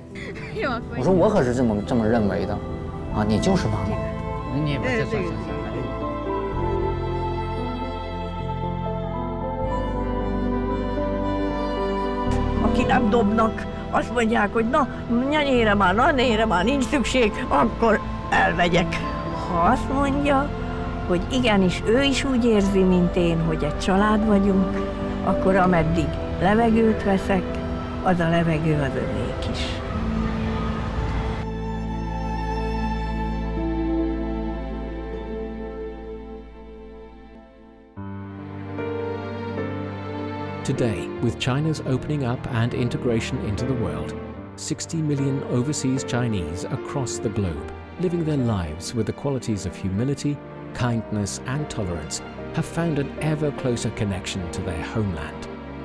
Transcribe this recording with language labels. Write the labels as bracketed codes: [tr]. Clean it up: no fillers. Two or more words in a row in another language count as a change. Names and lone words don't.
[zh] 我说我可是这么认为的，啊，你就是妈妈。你也不是这样想。 [hu] Aki nem dobnak, azt mondják, hogy na, nyanyére már, na, nére már nincs szükség, akkor elmegyek. Ha azt mondja, hogy igenis ő is úgy érzi, mint én, hogy egy család vagyunk, akkor ameddig levegőt veszek, az a levegő az övék is. [en] Today, with China's opening up and integration into the world, 60 million overseas Chinese across the globe, living their lives with the qualities of humility, kindness and tolerance, have found an ever closer connection to their homeland.